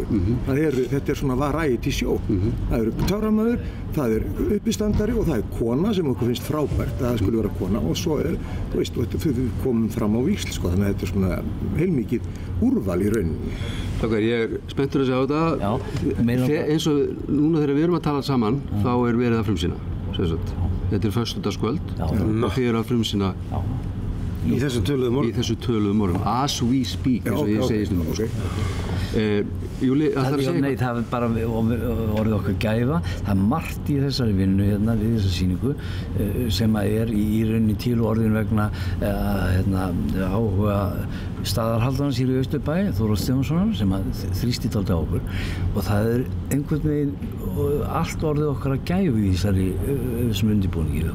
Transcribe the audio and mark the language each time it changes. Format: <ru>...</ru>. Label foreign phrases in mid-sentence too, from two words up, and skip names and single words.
<is>Þetta er svona variety show. Það eru töframaður, það er uppistandari og það er kona sem okkur finnst frábært að það skulle vera kona og svo þú veist, við komum fram á víxl, sko, þannig að þetta er svona heilmikið úrval í rauninni. Ég er spenntur að segja á þetta. Eins og núna þegar við erum að tala saman, þá er verið að frumsýna. Þetta er föstudagskvöld og þið eru að frumsýna í þessu töluðum orðum.</is> <en>As we speak,</en> <is>eins og ég segi stundum. Júli, Nei, það er bara orðið okkar gæfa. Það er margt í þessari vinnu hérna við þessa sýningu sem er í rauninni til orðin vegna áhuga staðarhaldarans hér í Austurbæ, Þórodds Stefánssonar, sem þrýsti dálítið á okkur og það er einhvern veginn allt orðið okkar að gæfu í þessum undirbúningi.</is>